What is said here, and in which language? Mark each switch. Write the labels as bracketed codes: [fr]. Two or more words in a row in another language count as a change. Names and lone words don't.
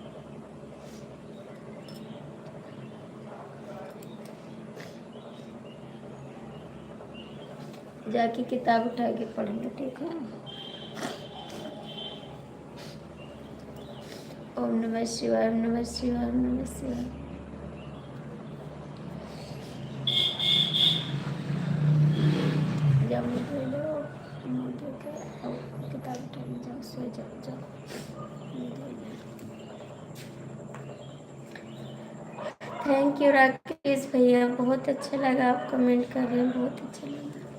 [hi] जाके किताब उठा के पढ़ेंगे, ठीक है। [sa] ओम नमः शिवाय, ओम नमः शिवाय, ओम नमः शिवाय। [hi] जाओ मुझे लो, मुझे किताब उठा के जाओ, सो जाओ। [en] thank you [hi] राकेश भैया, बहुत अच्छा लगा आप कमेंट कर रहे हैं, बहुत अच्छा लगा।